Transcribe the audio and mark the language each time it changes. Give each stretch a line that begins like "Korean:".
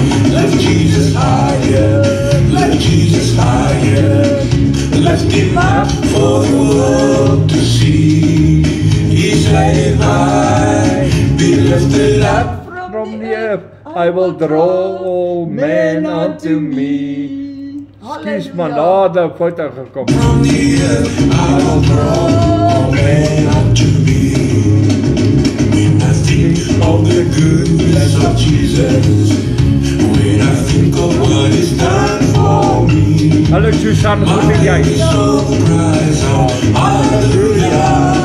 English: Lift Jesus higher, lift Jesus higher. Lift him up for the world to see. He's divine, be lifted up From the earth, I will draw all men unto me.
Afrikaans: Excuse man, daar het 'n foto gekom.
English: from the earth. I will draw all men unto me. When I think of the goodness of Jesus, when I think of what He's done for me,
Afrikaans: Hallo Susan, hoe
English: my
Afrikaans: doen jy?
English: soul cries out, hallelujah.